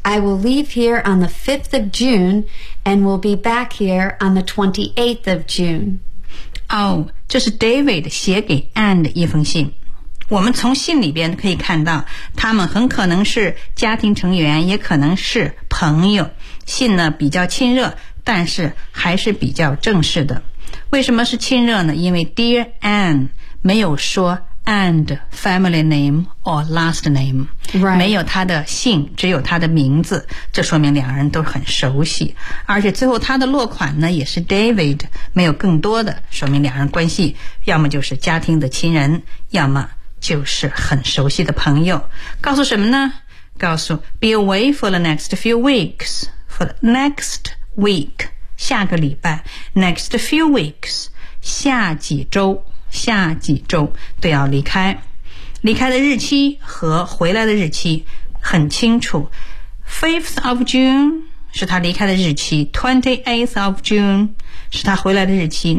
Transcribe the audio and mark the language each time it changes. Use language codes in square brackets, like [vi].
[en] I will leave here on the 5th of June and will be back here on the 28th of June. [zh] 哦，这是 David 写给 Anne 的一封信。我们从信里边可以看到，他们很可能是家庭成员，也可能是朋友。信呢比较亲热，但是还是比较正式的。为什么是亲热呢？因为 Dear Anne 没有说 [en] and family name or last name、 right. [zh] 没有他的姓，只有他的名字，这说明两人都很熟悉。而且最后他的落款呢也是 David， 没有更多的，说明两人关系要么就是家庭的亲人，要么就是很熟悉的朋友。告诉什么呢？告诉 [en] be away for the next few weeks。 For the next week， [zh] 下个礼拜。 [en] Next few weeks， [zh] 下几周，下几周都要离开。离开的日期和回来的日期很清楚， [en] 5th of June [zh] 是他离开的日期， [en] 28th of June [zh] 是他回来的日期。